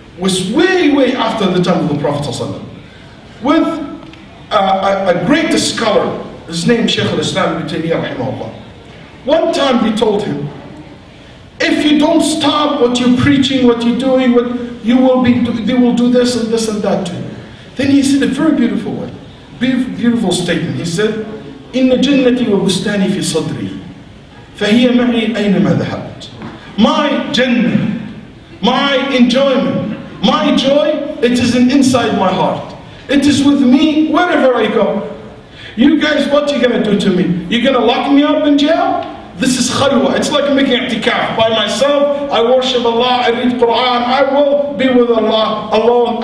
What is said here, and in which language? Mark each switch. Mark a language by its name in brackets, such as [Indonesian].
[English] was way after the time of the Prophet ﷺ, with a great scholar, his name Shaykh al-Islam Ibn Taymiyyah rahimahullah. One time he told him, if you don't stop what you're preaching, what you're doing, they will do this and this and that to you. Then he said a very beautiful way, beautiful statement. He said, [Arabic] إن جنتي وبستاني في صدري فهي معي أينما ذهبت. [English] My Jannah, my enjoyment, my joy, it is inside my heart. It is with me wherever I go. You guys, what are you going to do to me? You're going to lock me up in jail? This is khalwa. It's like making i'tikaf. By myself, I worship Allah, I read Quran, I will be with Allah alone.